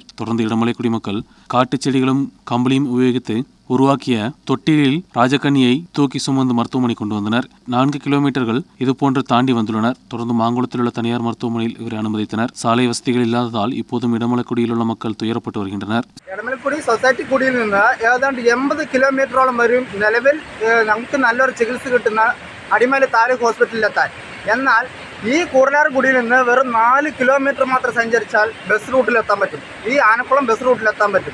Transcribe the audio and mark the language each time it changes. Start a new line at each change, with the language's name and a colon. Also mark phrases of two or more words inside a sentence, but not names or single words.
Tamil: தொடர்ந்து இடமலைக்குடி மக்கள் காட்டுச் செடிகளும் கம்பளியும் உபயோகித்து உருவாக்கிய தொட்டிலில் ராஜக்கண்ணியை தூக்கி சுமந்து மருத்துவமனை கொண்டு வந்தனர். 4 கிலோமீட்டர்கள் இதுபோன்று தாண்டி வந்துள்ளனர். தொடர்ந்து மாங்குளத்தில் உள்ள தனியார் மருத்துவமனையில் இவரை அனுமதித்தனர். சாலை வசதிகள் இல்லாததால் இப்போதும் இடமலைக்குடியில் உள்ள மக்கள் துயரப்பட்டு வருகின்றனர்.
Malayalam: ഇടമലക്കുടി സൊസൈറ്റി കുടിയിൽ നിന്ന് ഏതാണ്ട് 80 കിലോമീറ്ററോളം വരും നിലവിൽ നമുക്ക് നല്ലൊരു ചികിത്സ കിട്ടുന്ന അടിമല താലൂക്ക് ഹോസ്പിറ്റലിലെത്താൻ. എന്നാൽ ഈ കൂടലാർകുടിയിൽ നിന്ന് വെറും 4 കിലോമീറ്റർ മാത്രം സഞ്ചരിച്ചാൽ ബസ് റൂട്ടിലെത്താൻ പറ്റും. ഈ ആനക്കുളം ബസ് റൂട്ടിലെത്താൻ പറ്റും.